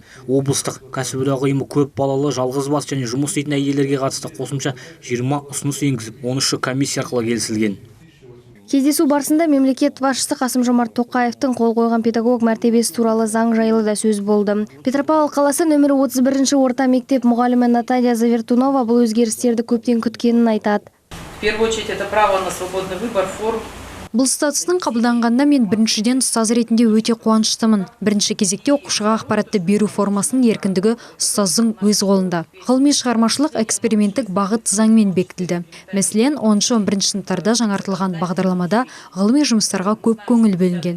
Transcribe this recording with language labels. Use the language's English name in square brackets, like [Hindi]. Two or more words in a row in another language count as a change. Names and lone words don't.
[Kazakh] Облыстық кәсіподақ ұйымы көп балалы, жалғыз бас және жұмыс істейтін әйелдерге қатысты қосымша 20 ұсыныс енгізіп, 13 комиссия арқылы келісілген. Кездесу барысында мемлекет басшысы Қасым-Жомарт Тоқаевтың қол қойған педагог мәртебесі туралы заң жайлы да сөз болды. Петропавл қаласы нөмірі 31-ші орта мектеп мұғалімі Наталья Завертунова бұл өзгерістерді көптен күткенін айтады. [Russian] В первую очередь, это право на свободный выбор форм. [Kazakh] Бұл статустың қабылданғанда мен біріншіден ұстаз ретінде өте қуаныштымын. Бірінші кезекте оқушыға ақпаратты беру формасының еркіндігі ұстаздың өз қолында. Ғылыми шығармашылық эксперименттік бағыт заңмен бекітілді. Мәселен, 10-11 сыныптарда жаңартылған бағдарламада ғылыми жұмыстарға көп көңіл бөлінген.